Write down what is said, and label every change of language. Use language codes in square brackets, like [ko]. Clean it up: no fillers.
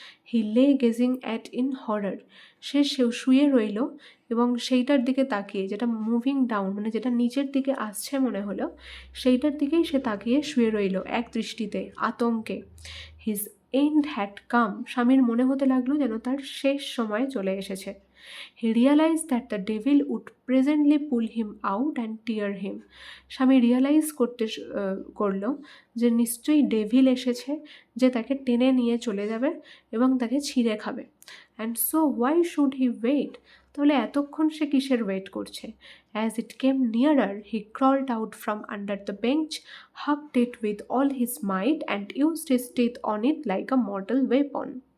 [en] he lay gazing at in horror, [bn] সে শুয়ে রইল এবং সেইটার দিকে তাকিয়ে, যেটা [en] moving down [bn] মানে যেটা নিচের দিকে আসছে মনে হলো, সেইটার দিকেই সে তাকিয়ে শুয়ে রইল এক দৃষ্টিতে, আতঙ্কে। [en] his end had come, [bn] স্বামীর মনে হতে লাগলো যেন তার শেষ সময় চলে এসেছে। [en] He realized that the devil would presently pull him out and tear him. [bn] স্বামী রিয়ালাইজ করলো যে নিশ্চয়ই ডেভিল এসেছে, যে তাকে টেনে নিয়ে চলে যাবে এবং তাকে ছিঁড়ে খাবে। [en] and so why should he wait, [bn] তাহলে এতক্ষণ সে কিসের ওয়েট করছে? [en] As it came nearer he crawled out from under the bench, hacked it with all his might and used his teeth on it like a mortal weapon.